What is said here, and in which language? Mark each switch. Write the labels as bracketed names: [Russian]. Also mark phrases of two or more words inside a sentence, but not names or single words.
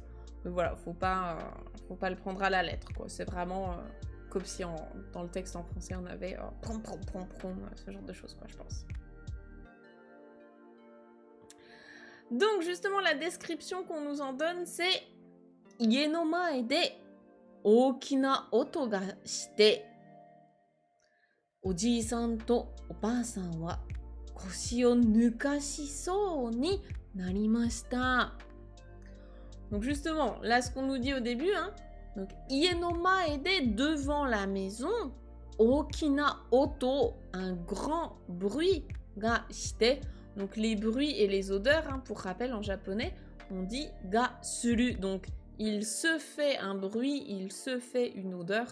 [French] Mais voilà, faut pas le prendre à la lettre, quoi. C'est vraiment comme si dans le texte en français, on avait prom, prom, prom, prom, ce genre de choses, quoi, je pense. Donc, justement, la description qu'on nous en donne, c'est « [Japanese] 家の前で大きな音がして、おじさんとおばさんは腰を抜かしそうになりました ». [French] Donc justement, là ce qu'on nous dit au début, hein, donc [Japanese] 家の前で, [French] devant la maison, [Japanese] 大きな音, [French] un grand bruit, [Japanese] がして, [French] donc les bruits et les odeurs, hein, pour rappel en japonais, on dit [Japanese] がする, [French] donc il se fait un bruit, il se fait une odeur.